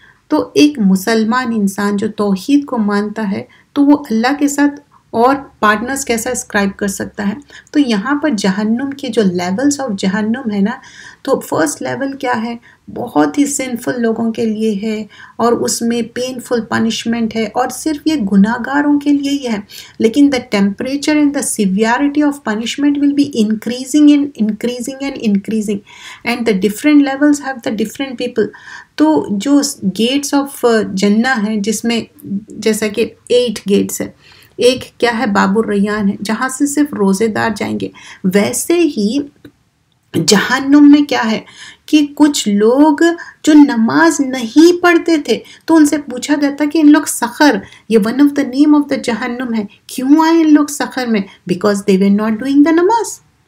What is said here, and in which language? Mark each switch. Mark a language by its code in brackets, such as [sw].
[ur] تو ایک مسلمان انسان جو توحید کو مانتا ہے تو وہ اللہ کے ساتھ اور پارٹنرز کیسا اسکرائب کر سکتا ہے؟ تو یہاں پر جہنم کے جو لیولز آف جہنم ہے نا، تو فرسٹ لیول کیا ہے؟ بہت ہی سنفل لوگوں کے لیے ہے اور اس میں پینفل پنشمنٹ ہے اور صرف یہ گناہ گاروں کے لیے ہی ہے. لیکن [en] The temperature and the severity of punishment will be increasing and increasing and increasing and the different levels have the different people. [ur] تو جو گیٹس آف جنہ ہیں جس میں جیسا کہ 8 گیٹس ہے، ایک کیا ہے؟ باب الریان ہے جہاں سے صرف روزے دار جائیں گے. ویسے ہی جہنم میں کیا ہے کہ کچھ لوگ جو نماز نہیں پڑھتے تھے تو ان سے پوچھا جاتا کہ ان لوگ سخر، یہ [en] one of the name of the جہنم [ur] ہے، کیوں آئے ان لوگ سخر میں؟ [en] Because they were not doing the نماز.